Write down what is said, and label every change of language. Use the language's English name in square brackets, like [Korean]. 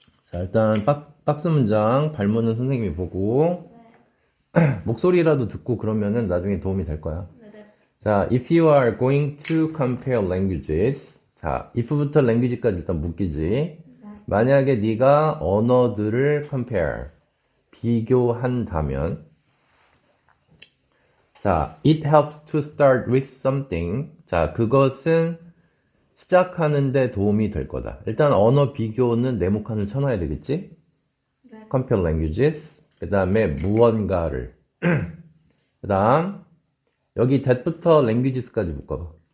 [Korean] 자, 일단 박스 문장 발문은 선생님이 보고 목소리라도 듣고 그러면은 나중에 도움이 될 거야. 네네. [English] 자, if you are going to compare languages. [Korean] 자, if부터 language까지 일단 묶이지. 만약에 네가 언어들을 [English] compare, [Korean] 비교한다면 [English] 자, it helps to start with something. [Korean] 자, 그것은 시작하는데 도움이 될 거다. 일단 언어 비교는 네모칸을 쳐놔야 되겠지? 네. [English] compare languages. [Korean] 그 다음에 무언가를. 그 다음 여기 that부터 languages까지 묶어봐.